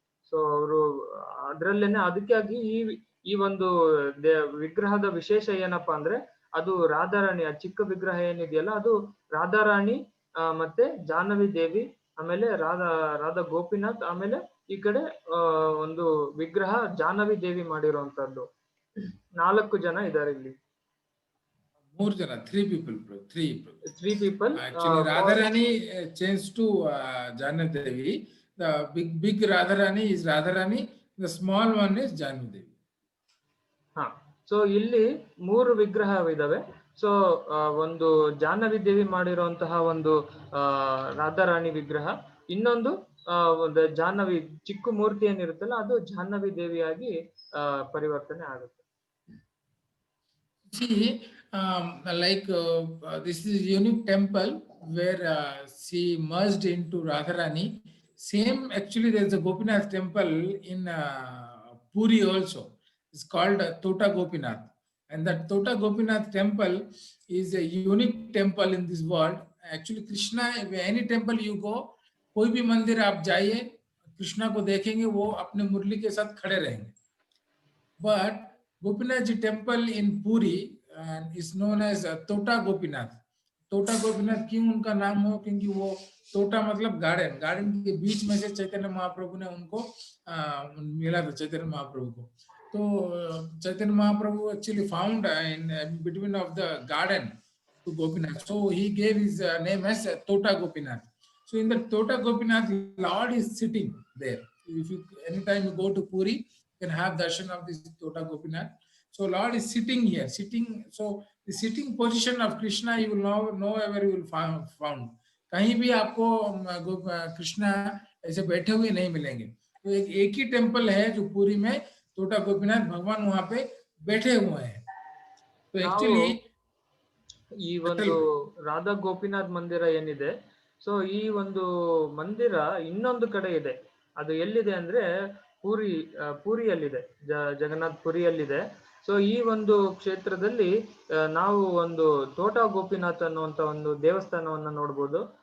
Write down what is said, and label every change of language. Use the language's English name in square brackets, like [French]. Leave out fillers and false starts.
[Kannada] So ಅವರು ಅದ್ರಲ್ಲೇನೆ ಅದಕ್ಕಾಗಿ ಈ ಒಂದು ವಿಗ್ರಹದ ವಿಶೇಷ ಏನಪ್ಪಾ ಅಂದ್ರೆ ಅದು ರಾಧಾರಾಣಿ, ಆ ಚಿಕ್ಕ ವಿಗ್ರಹ ಏನಿದೆಯಲ್ಲ ಅದು ರಾಧಾರಾಣಿ ಮತ್ತೆ ಜಾಹ್ನವಿ ದೇವಿ, ಆಮೇಲೆ ರಾಧಾ ಗೋಪಿನಾಥ್, ಆಮೇಲೆ ಈ ಕಡೆ ಒಂದು ವಿಗ್ರಹ ಜಾಹ್ನವಿ ದೇವಿ ಮಾಡಿರುವಂತದ್ದು. 4 ಜನ ಇದ್ದಾರೆ ಇಲ್ಲಿ. 3 ಜನ, [English] 3 people, bro. 3 people. Actually, Radharani changed to Jannavi Devi. The big Radharani is Radharani. The small one is Jannavi Devi. [Kannada] So ಇಲ್ಲಿ 3 ವಿಗ್ರಹವಿದಾವೆ. ಸೊ ಒಂದು ಜಾಹ್ನವಿ ದೇವಿ ಮಾಡಿರುವಂತಹ ಒಂದು ರಾಧಾರಾಣಿ ವಿಗ್ರಹ, ಇನ್ನೊಂದು ಒಂದು ಜಾಹ್ನವಿ ಚಿಕ್ಕ ಮೂರ್ತಿ ಏನಿರುತ್ತಲ್ಲ ಅದು ಜಾಹ್ನವಿ ದೇವಿಯಾಗಿ ಪರಿವರ್ತನೆ ಆಗುತ್ತೆ. [English] See, like this is unique temple where she merged into Radharani. Same, actually, there is a Gopinath temple in Puri also. It's called Tota Gopinath, and that Tota Gopinath temple is a unique temple in this world. Actually, Krishna, any temple you go, [Hindi] कोई भी मंदिर आप जाइए, कृष्णा को देखेंगे वो अपने मुरली के साथ खड़े रहेंगे. [English] But Gopinath ji temple in Puri is known as Tota Gopinath. [Hindi] Tota Gopinath क्यों उनका नाम हो? क्योंकि वो तोटा मतलब गार्डन, गार्डन के बीच में से चैतन्य महाप्रभु ने उनको मिला था, चैतन्य महाप्रभु को. [English] तो Chaitanya Mahaprabhu actually found in between of the garden to Gopinath. So he gave his name as Tota Gopinath. So in the Tota Gopinath, Lord is sitting there. If you anytime you go to Puri, you can have darshan of this Tota Gopinath. So Lord is sitting here, sitting. So the sitting position of Krishna you will know where you will found. [Hindi] कहीं भी आपको कृष्णा ऐसे बैठे हुए नहीं मिलेंगे. तो एक ही टेम्पल है जो पुरी में तोटा गोपीनाथ भगवान वहां पे बैठे हुए हैं. तो एक्चुअली [Kannada] ಈ ಒಂದು ರಾಧಾ ಗೋಪಿನಾಥ್ ಮಂದಿರ ಏನಿದೆ, ಸೊ ಈ ಒಂದು ಮಂದಿರ ಇನ್ನೊಂದು ಕಡೆ ಇದೆ. ಅದು ಎಲ್ಲಿದೆ ಅಂದ್ರೆ ಪೂರಿಯಲ್ಲಿದೆ, ಜಗನ್ನಾಥ್ ಪುರಿಯಲ್ಲಿದೆ. ಸೊ ಈ ಒಂದು ಕ್ಷೇತ್ರದಲ್ಲಿ ನಾವು ಒಂದು ತೋಟಾ ಗೋಪಿನಾಥ್ ಅನ್ನುವಂತ ಒಂದು ದೇವಸ್ಥಾನವನ್ನ ನೋಡ್ಬೋದು.